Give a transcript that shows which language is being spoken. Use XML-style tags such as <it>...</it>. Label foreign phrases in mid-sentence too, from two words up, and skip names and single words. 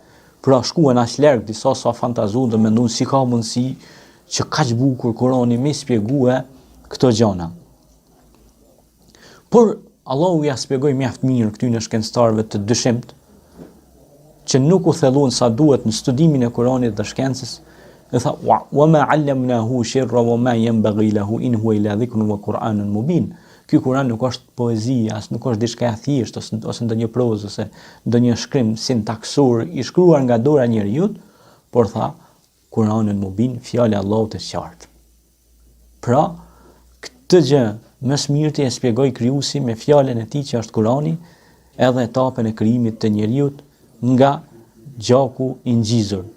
<sq>Pra shkuan aq larg disa sa fantazuan dhe menduan si ka mundësi që kaq bukur Kurani më shpjegue këto gjëra. Por Allahu ja shpjegoi mjaft mirë këtyre shkencëtarëve të dyshimt, që nuk u thelluan sa duhet në studimin e Kuranit dhe shkencës, dhe tha</sq> <ar>وما علمناه الشعر وما ينبغي له إن هو إلا ذكر وقرآن مبين.</ar> <sq>Ky Kur'an nuk është poezi, as nuk është diçka e thjeshtë ose ndonjë prozë ose ndonjë shkrim sintaksor i shkruar nga dora e njeriu, por tha</sq> <ar>قرآن مبين,</ar> <sq>fjala e Allahut e qartë. Pra këtë gjë më së miri e shpjegoi krijuesi me fjalën e tij që është Kurani, edhe etapën e krijimit të njeriu nga gjaku i ngjizur.</sq>